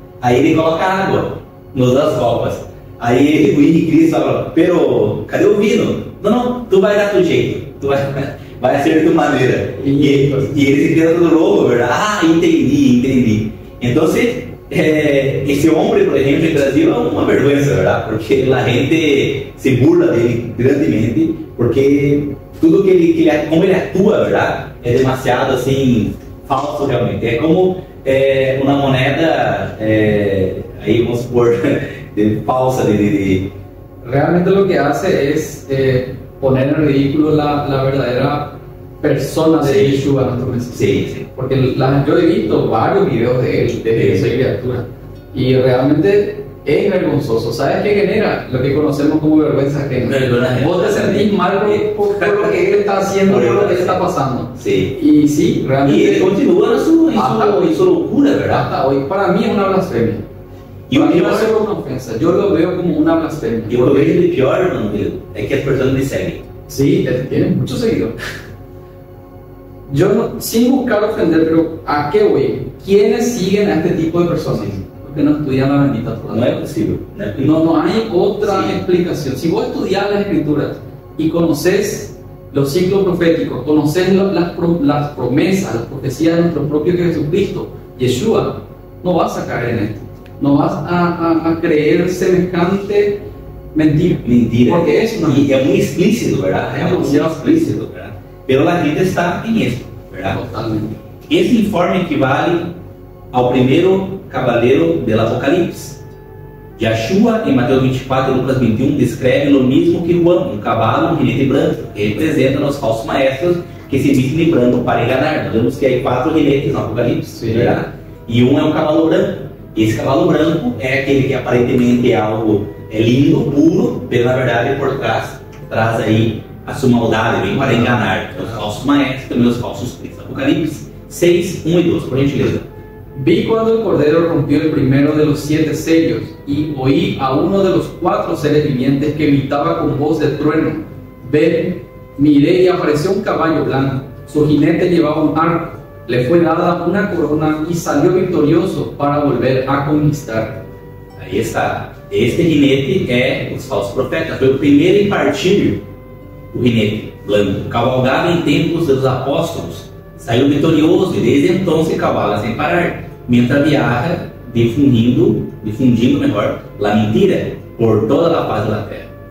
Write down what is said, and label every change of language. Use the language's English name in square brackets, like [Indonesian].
[Portuguese] Aí ele coloca água nas 2 copas. Aí o Cristo fala, [Spanish] pero [Portuguese] cadê o vino? Não, tu vai dar teu jeito, tu vai ser de tu maneira. E ele se queda todo louco, [Spanish] ¿verdad? [Portuguese] Ah, entendi. Então, esse homem, por exemplo, em Brasil é uma vergonha, [Spanish] ¿verdad? [Portuguese] Porque a gente [Spanish] se burla [Portuguese] dele grandemente, porque tudo que ele como ele atua, [Spanish] ¿verdad? [Portuguese] É demasiado assim falso realmente. É como uma moneda, aí vamos supor, falsa [Spanish] Realmente lo que hace es poner en ridículo la verdadera persona de Yeshua, nuestro Mesías. Sí. Porque yo he visto varios videos de él, de esa criatura, y realmente es vergonzoso. ¿Sabes qué genera? Lo que conocemos como vergüenza ajena. Vos te sentís mal por lo que él está haciendo, por lo que él está pasando. Sí. Y sí, realmente. Y él continúa en su locura, ¿verdad? Hasta hoy. Para mí es una blasfemia. [Portuguese] E o pior no é uma ofensa, eu [Spanish] lo veo [Portuguese] como uma blasfemia. E o que eu vejo de pior, [Spanish] hermano, [Portuguese] é que as pessoas me seguem. [Spanish] Sí, tiene muchos seguidores. Yo no, sin buscar ofender, pero ¿a qué voy? ¿Quiénes siguen a este tipo de personas? Porque no estudian la bendita Torah. No es posible. No hay otra explicación. Si vos estudias las escrituras y conoces los ciclos proféticos, conoces las promesas, las profecías de nuestro propio Jesucristo, Yeshua, no vas a caer en esto. No vas a creer semejante mentira. Porque es una mentira. Y es muy explícito, ¿verdad? Es demasiado explícito, ¿verdad? Pero la gente está en esto, ¿verdad? Totalmente. [Portuguese] Esse informe equivale ao primeiro cavaleiro do Apocalipse. Yeshua, em Mateus 24 e Lucas 21, descreve o mesmo que Juan, um cavalo, um jinete branco, que representa os falsos maestros que se vestem de branco para enganar. Nós vemos que há 4 jinetes no Apocalipse, verdade? E um é um cavalo branco. Esse cavalo branco é aquele que aparentemente é algo lindo, puro, mas na verdade por trás traz aí a sua maldade, vem para enganar os falsos maestros e também os falsos cristos. Apocalipse 6, 1 e 2, por gentileza. [Spanish] Vi cuando el Cordero rompió el primero de los 7 sellos y oí a uno de los 4 seres vivientes que gritaba con voz de trueno. Ven, miré y apareció un caballo blanco. Su jinete llevaba un arco. Le fue dada una corona y salió victorioso para volver a conquistar. [Portuguese] Aí está. Este jinete é os falsos profetas. Foi o primeiro em partir o jinete branco. Cavalgava em templos dos apóstolos. Saiu vitorioso e desde então se cavalga sem parar. [Spanish] Mientras viaja [Portuguese] difundindo a mentira por toda a face da terra.